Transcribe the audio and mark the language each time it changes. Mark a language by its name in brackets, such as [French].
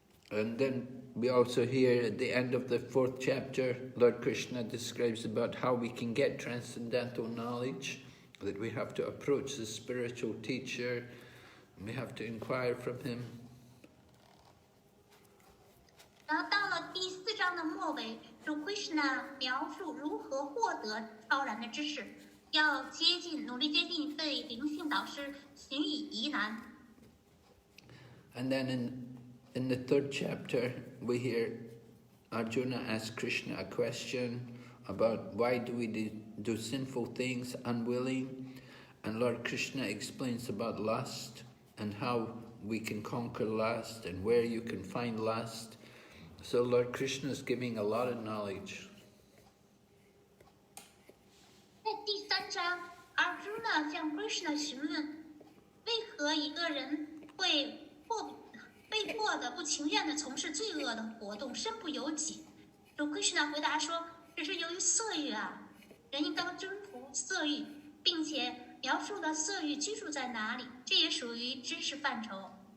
[English] And then we also hear at the end of the 4th chapter, Lord Krishna describes about how we can get transcendental knowledge, that we have to approach the spiritual teacher, and we have to inquire from him. [Chinese] 然后到了第4章的末尾，主 Krishna 描述如何获得超然的知识，要努力接近一位灵性导师，寻以疑难。 [English] And then in the 3rd chapter, we hear Arjuna ask Krishna a question about why do we do sinful things unwilling, and Lord Krishna explains about lust and how we can conquer lust and where you can find lust. So Lord Krishna is giving a lot of knowledge. [Chinese] 在第3章 ，Arjuna 向 Krishna 询问，为何一个人会被迫的、不情愿的从事罪恶的活动，身不由己。主 Krishna 回答说，这是由于色欲啊，人应当征服色欲，并且描述了色欲居住在哪里，这也属于知识范畴。